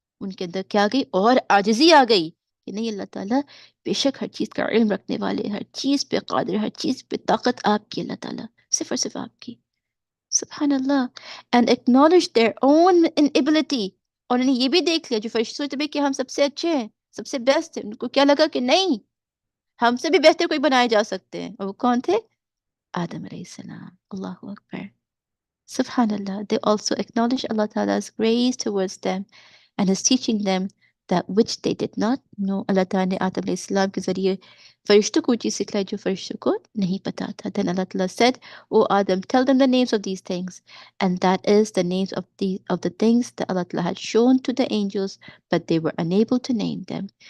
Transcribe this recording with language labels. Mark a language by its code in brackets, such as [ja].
[hi] उनके अंदर क्या आ गई, और आजिज़ी आ गई कि नहीं, अल्लाह ताला बेशक हर चीज़ का इल्म रखने वाले, हर चीज़ पे कादिर, हर चीज़ पे ताकत आपकी अल्लाह ताला, सिर्फ और सिर्फ आपकी. सुभान अल्लाह. [en] And acknowledge their own inability. [hi] और उन्होंने ये भी देख लिया, जो फरिश्ते सोचते थे कि हम सबसे अच्छे हैं, सबसे बेस्ट हैं, उनको क्या लगा कि नहीं, हमसे भी बेहतर कोई बनाए जा सकते हैं. और वो कौन थे, आदम अलैहिस्सलाम. अल्लाहु Akbar. [en] Subhanallah, they also acknowledge Allah Ta'ala's grace towards them and is teaching them that which they did not know. [hi] Allah Ta'ala ने आदम अलैहिस्सलाम के जरिए फरिश्तों को चीज सिखलाई जो फरिश्तों को नहीं पता था. [en] Then Allah Ta'ala said, O Adam, tell them the names of these things. And that is the names of the things that Allah Ta'ala had shown to the angels, but they were unable to name them.